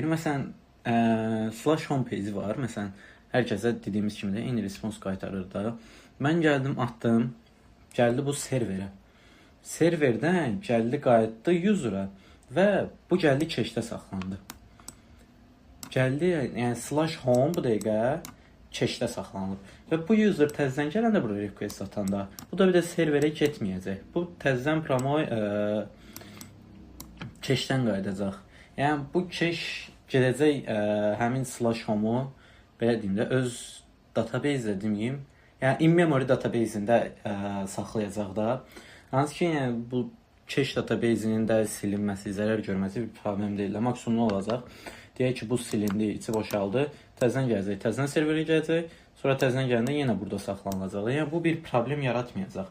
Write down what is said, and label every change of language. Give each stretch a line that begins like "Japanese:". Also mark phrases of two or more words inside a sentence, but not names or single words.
Azerbaijani: Məsələn,
English: slash homepage
Azerbaijani: var. Məsələn, hər kəsə dediyimiz kimi də eyni response qaytarır da. Mən gəldim, atdım. Gəldi bu serverə. Serverdən gəldi, qayıtdı user'a və bu gəldi cache'də saxlandı. Gəldi, yəni
English: slash home
Azerbaijani: bu dəqiqə cache'də saxlanılıb. Və bu user təzədən gələndə burada request atanda, bu da bir də serverə getməyəcək. Bu təzədən promoy cache'dən qayıdacaq. Yəni bu cache gedəcək həmin
English: slash home-
Azerbaijani: u belə deyim də öz database-də deməyim. Yəni
English: in-memory database-
Azerbaijani: ində saxlayacaq da. Hansı ki, yəni bu cache database-nin də silinməsi, zərər görməsi bir problem deyil də. Maksimum olacaq. Deyək ki, bu silindi, içi boşaldı. Təzədən gələcək, təzədən serverə gələcək. Sonra təzədən gələndə yenə burada saxlanılacaq. Yəni bu bir problem yaratmayacaq.